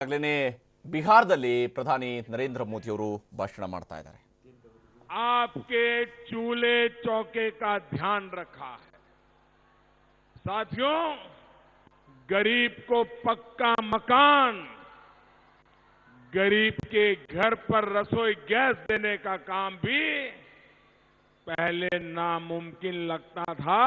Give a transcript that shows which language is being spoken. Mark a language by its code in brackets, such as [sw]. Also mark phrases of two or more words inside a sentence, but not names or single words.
[kn] ಆಗಲೇ ಬಿಹಾರದಲ್ಲಿ ಪ್ರಧಾನಿ ನರೇಂದ್ರ ಮೋದಿ ಅವರು ಭಾಷಣ ಮಾಡ್ತಾ ಇದ್ದಾರೆ. [hi] आपके चूल्हे चौके का ध्यान रखा है। साथियों, गरीब को पक्का मकान, गरीब के घर पर रसोई गैस देने का काम भी पहले नामुमकिन लगता था।